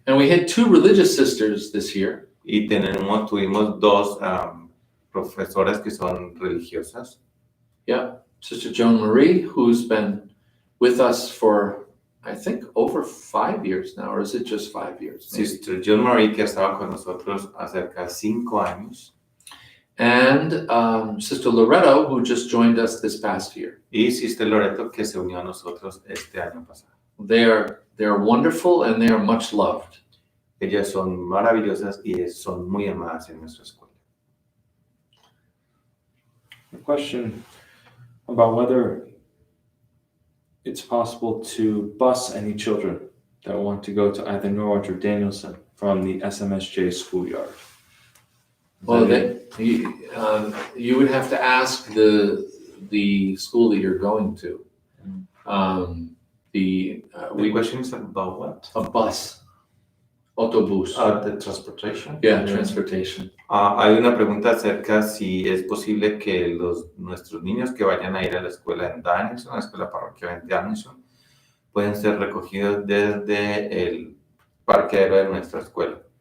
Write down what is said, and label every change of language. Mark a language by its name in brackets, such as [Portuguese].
[English] And we had 2 religious sisters this year. [Spanish] Y tuvimos 2 profesoras que son religiosas. [English] Yeah, Sister Joan Marie, who's been with us for, I think, over 5 years now, or is it just 5 years? Maybe? [Spanish] Sister Joan Marie, que ha estado con nosotros acerca de 5 años. [English] And Sister Loretto, who just joined us this past year. [Spanish] Y Sister Loreto, que se unió a nosotros este año pasado. [English] They're wonderful and they are much loved. [Spanish] Ellas son maravillosas y son muy amadas en nuestra escuela. [English] A question about whether it's possible to bus any children that want to go to either Norwich or Danielson from the SMSJ schoolyard. Well, you would have to ask the school that you're going to. The question is about what? A bus, autobús. The transportation. Yeah, transportation. [Spanish] Hay una pregunta acerca si es posible que nuestros niños que vayan a ir a la escuela en Danielson, a la escuela parroquial en Danielson, pueden ser recogidos desde el parqueadero de nuestra escuela.